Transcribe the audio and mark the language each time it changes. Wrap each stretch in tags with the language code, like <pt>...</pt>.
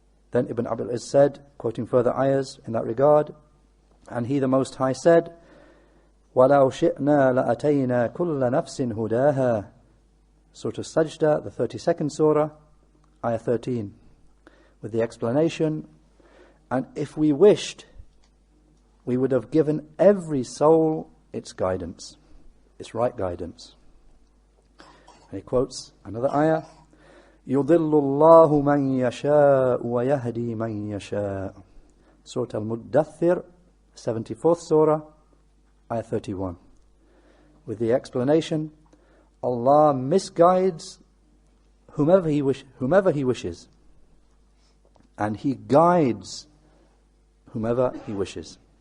<en>Then Ibn Abil Izz said, quoting further ayahs in that regard, and He the Most High said,</en> <ar>وَلَوْ شِئْنَا لَأَتَيْنَا كُلَّ نَفْسٍ هُدَاهَا.</ar> <en>Surah Al-Sajdah, the 32nd surah, ayah 13, with the explanation, and if we wished, we would have given every soul its guidance, its right guidance. And he quotes another ayah,</en> <ar>يُضِلُّ اللَّهُ مَنْ يَشَاءُ وَيَهْدِي مَنْ يَشَاءُ.</ar> <en>Surah Al-Muddathir, 74th surah, ayah 31, with the explanation, Allah misguides whomever He wishes, and He guides whomever He wishes.</en>